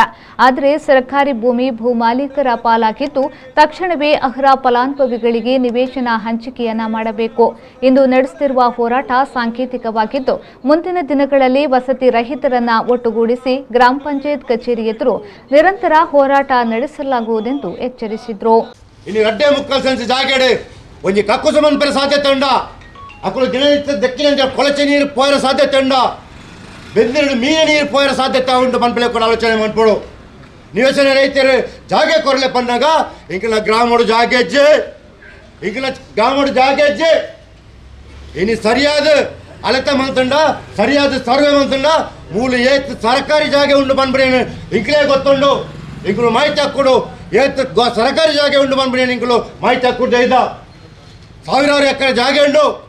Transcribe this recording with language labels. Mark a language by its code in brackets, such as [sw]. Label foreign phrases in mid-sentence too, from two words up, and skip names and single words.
[kn] ಆದರೆ ಸರ್ಕಾರಿ ಭೂಮಿ ಭೂಮಾಲೀಕರ ಪಾಲಾಗಿದ್ದು, ತಕ್ಷಣವೇ ಅರ್ಹ ಫಲಾನುಭವಿಗಳಿಗೆ ನಿವೇಶನ ಹಂಚಿಕೆಯನ್ನ ಮಾಡಬೇಕು. ಇಂದು ನಡೆಸುತ್ತಿರುವ ಹೋರಾಟ ಸಾಂಕೇತಿಕವಾಗಿದ್ದು, ಮುಂದಿನ ದಿನಗಳಲ್ಲಿ ವಸತಿ ರಹಿತರನ್ನ ಒಟ್ಟುಗೂಡಿಸಿ ಗ್ರಾಮ ಪಂಚಾಯತ್ ಕಚೇರಿ ಎದುರು ನಿರಂತರ ಹೋರಾಟ ನಡೆಸಲಾಗುವುದೆಂದು ಎಚ್ಚರಿಸಿದರು. [tcy] ಇನ್ನು ಅಡ್ಡೆ ಮುಕ್ಕಲ್ ಸಂಚ ಜಾಗಡೆ ಒಂಜಿ ಕಕ್ಕು ಸಮನ್ಪರ ಸಾಧ್ಯತೆ ಉಂಡ ಅಕ್ಕಳು ದಿನನಿತ್ಯ ದಕ್ಕಿನ ಕೊಳಚೆ ನೀರು ಪೋಯರ ಸಾಧ್ಯತೆ ಉಂಡ ಬೆಂದಿರು ಮೀನ ನೀರು ಪೋಯರ ಸಾಧ್ಯತೆ ಉಂಟು ಪನ್ಪಲೆ ಕೂಡ ಆಲೋಚನೆ ಮಾಡ್ಕೊಡು. ನಿವೇಶನ ರೈತರು ಜಾಗೆ ಕೊರಲೆ ಪನ್ನಾಗ ಇಂಕಲ ಗ್ರಾಮಡು ಜಾಗೆಜ್ಜೆ ಇಂಕಲ ಗ್ರಾಮಡು ಜಾಗೆಜ್ಜೆ ಇನ್ನು ಸರಿಯಾದ ಅಲೆತ ಮಂತಂಡ ಸರಿಯಾದ ಸರ್ವೆ ಮಂತಂಡ ಮೂಲ ಏತ್ ಸರ್ಕಾರಿ ಜಾಗೆ ಉಂಡು ಪನ್ಪರೇನು ಇಂಕಲೇ ಗೊತ್ತುಂಡು ಇಂಕಲು ಮಾಹಿತಿ ಹಾಕೊಡು ಏತ್ ಸರ್ಕಾರಿ ಜಾಗೆ ಉಂಡು ಪನ್ಪರೇನು ಇಂಕಲು ಮಾಹಿತಿ ಹಾಕೊಡ್ತಾ ಇದ್ದ ಸಾವಿರಾರು ಎಕರೆ ಜಾಗೆ ಉಂಡು